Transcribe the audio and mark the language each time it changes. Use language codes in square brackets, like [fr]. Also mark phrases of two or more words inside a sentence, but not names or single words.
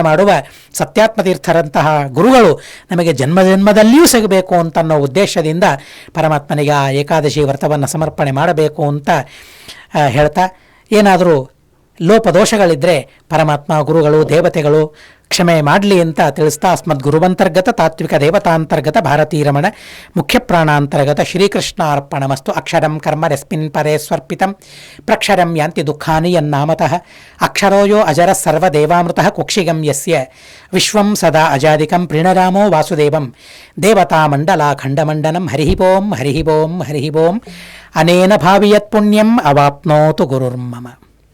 [kn] ಮಾಡುವ ಸತ್ಯಾತ್ಮತೀರ್ಥರಂತಹ ಗುರುಗಳು ನಮಗೆ ಜನ್ಮದಲ್ಲಿಯೂ ಸಿಗಬೇಕು ಅಂತನ್ನೋ ಉದ್ದೇಶದಿಂದ ಪರಮಾತ್ಮನಿಗೆ ಆ ಏಕಾದಶಿ ವ್ರತವನ್ನು ಸಮರ್ಪಣೆ ಮಾಡಬೇಕು ಅಂತ ಹೇಳ್ತಾ, ಏನಾದರೂ ಲೋಪದೋಷಗಳಿದ್ದರೆ ಪರಮಾತ್ಮ, ಗುರುಗಳು, ದೇವತೆಗಳು ಕ್ಷಮೆ ಮಾಡಲಿ ಅಂತ ತಿಳಿಸ್ತಾ, [sa] ಅಸ್ಮದ್ ಗುರುವಂತರ್ಗತ ತಾತ್ವಿಕ ದೇವತಾಂತರ್ಗತ ಭಾರತೀರಮಣ ಮುಖ್ಯ ಪ್ರಾಣಾಂತರ್ಗತ ಶ್ರೀಕೃಷ್ಣ ಅರ್ಪಣಮಸ್ತು. ಅಕ್ಷರಂ ಕರ್ಮ ರಸ್ಮಿನ್ ಪರೇ ಸ್ವರ್ಪಿತಂ ಪ್ರಕ್ಷರಂ ಯಾಂತಿ ದುಃಖಾನಿ ಯನ್ನಾಮತಃ ಅಕ್ಷರೋಯೋ ಅಜರ ಸರ್ವದೇವಾಮೃತಃ ಕುಕ್ಷಿಗಂ ಯಸ್ಯ ವಿಶ್ವಂ ಸದಾ ಅಜಾದಿಕಂ ಪ್ರಣರಾಮೋ ವಾಸುದೇವಂ ದೇವತಾಮಂಡಲಾಖಂಡಮಂಡನಂ. ಹರಿ ಓಂ ಹರಿ ಓಂ ಹರಿ ಓಂ. ಅನೇನ ಭಾವಿಯತ್ ಪುಣ್ಯಂ ಅವಾಪ್ನೋತು ಗುರುರ್ಮಮ.